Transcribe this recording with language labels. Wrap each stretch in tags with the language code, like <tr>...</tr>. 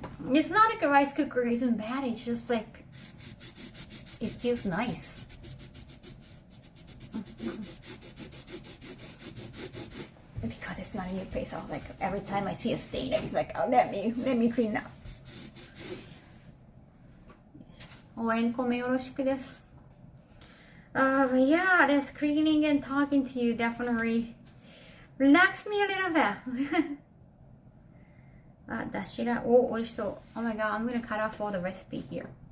<en>It's not like a rice cooker isn't bad, it's just like it feels nice. Because it's not a new place, I was like, every time I see a stain, it's like, oh, let me clean up.</en> <ja>応援コメよろしくです。</ja> <en>But yeah, this cleaning and talking to you definitely relax me a little bit.</en> <ja>だしら、美味しそう。</ja> <en>Oh my god, I'm gonna cut off all the recipe here.</en>